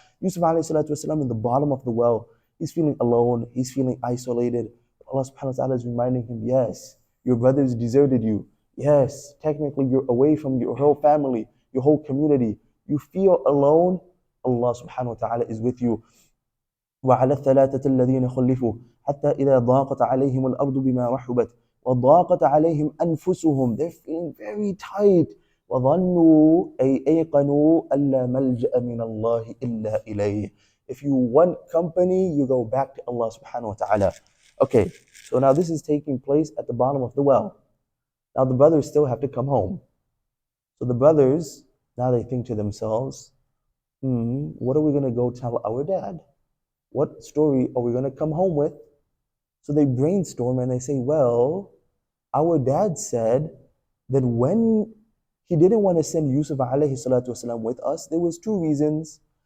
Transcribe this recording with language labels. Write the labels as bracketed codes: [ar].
[en] Yusuf alayhi salatu wasalam in the bottom of the well, he's feeling alone, he's feeling isolated. Allah subhanahu wa ta'ala is reminding him, yes, your brothers deserted you. Yes, technically you're away from your whole family, your whole community. You feel alone, Allah subhanahu wa ta'ala is with you. [ar] وعلى الثلاثة الذين خلفوا حتى إذا ضاقت عليهم الأرض بما رحبت وضاقت عليهم أنفسهم. [en] They're feeling very tight. [ar] وظنوا أي أيقنوا ألا ملجأ من الله إلا إليه. [en] If you want company, you go back to Allah subhanahu wa ta'ala. Okay, so now this is taking place at the bottom of the well. Now the brothers still have to come home. So the brothers, now they think to themselves, what are we going to go tell our dad? What story are we going to come home with? So they brainstorm and they say, well, our dad said that when he didn't want to send Yusuf alayhi salatu wasalam with us, there was two reasons.